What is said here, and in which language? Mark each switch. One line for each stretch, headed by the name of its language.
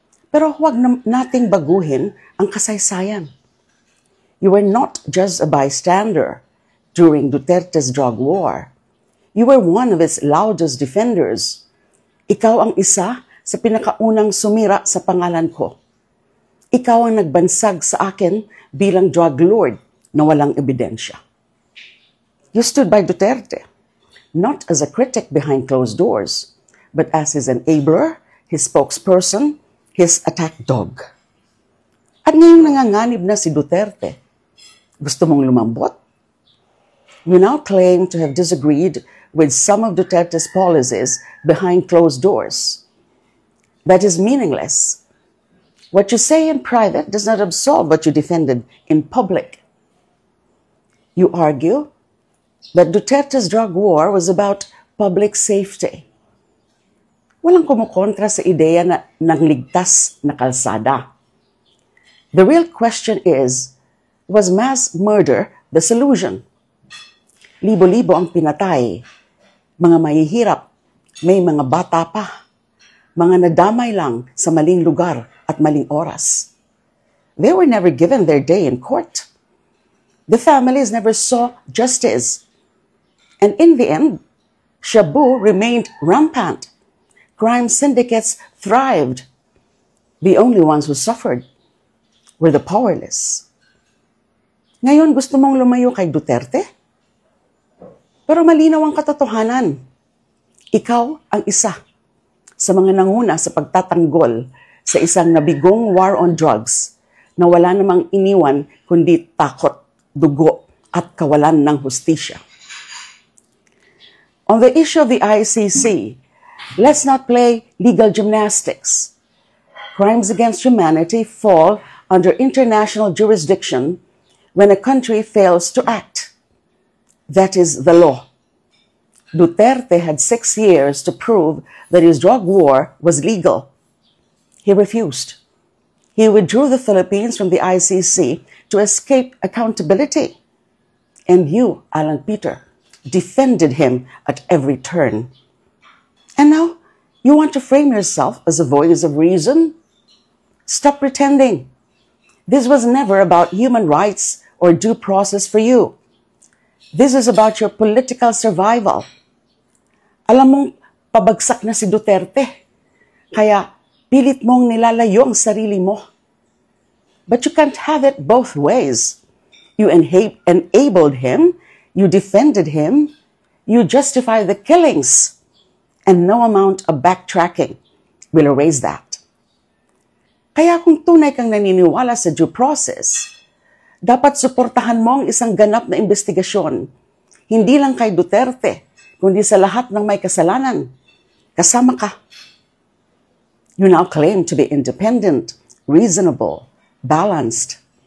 Filipino: Pero huwag nating baguhin ang kasaysayan.
English: You were not just a bystander during Duterte's drug war. You were one of its loudest defenders.
Filipino: Ikaw ang isa sa pinakaunang sumira sa pangalan ko. Ikaw ang nagbansag sa akin bilang drug lord na walang ebidensya.
English: You stood by Duterte, not as a critic behind closed doors, but as his enabler, his spokesperson, his attack dog.
Filipino: At ngayong nanganganib na si Duterte, gusto mong lumambot?
English: You now claim to have disagreed with some of Duterte's policies behind closed doors. That is meaningless. What you say in private does not absolve what you defended in public. You argue that Duterte's drug war was about public safety.
Filipino: Walang kumukontra sa ideya na ng ligtas na kalsada.
English: The real question is, was mass murder the solution?
Filipino: Libo-libo ang pinatay, mga mahihirap, may mga bata pa, mga nadamay lang sa maling lugar at maling oras.
English: They were never given their day in court. The families never saw justice. And in the end, shabu remained rampant. Crime syndicates thrived. The only ones who suffered were the powerless.
Filipino: Ngayon, gusto mong lumayo kay Duterte? Pero malinaw ang katotohanan. Ikaw ang isa sa mga nanguna sa pagtatanggol sa isang nabigong war on drugs na wala namang iniwan kundi takot, dugo at kawalan ng hustisya.
English: On the issue of the ICC, let's not play legal gymnastics. Crimes against humanity fall under international jurisdiction when a country fails to act. That is the law. Duterte had 6 years to prove that his drug war was legal. He refused. He withdrew the Philippines from the ICC to escape accountability. And you, Alan Peter, defended him at every turn. And now, you want to frame yourself as a voice of reason? Stop pretending. This was never about human rights or due process for you. This is about your political survival.
Filipino: Alam mong pabagsak na si Duterte, kaya pilit mong nilalayo ang sarili mo.
English: But you can't have it both ways. You enabled him, you defended him, you justify the killings, and no amount of backtracking will erase that.
Filipino: Kaya kung tunay kang naniniwala sa due process, dapat suportahan mo ang isang ganap na investigasyon, hindi lang kay Duterte, kundi sa lahat ng may kasalanan. Kasama ka.
English: You now claim to be independent, reasonable, balanced.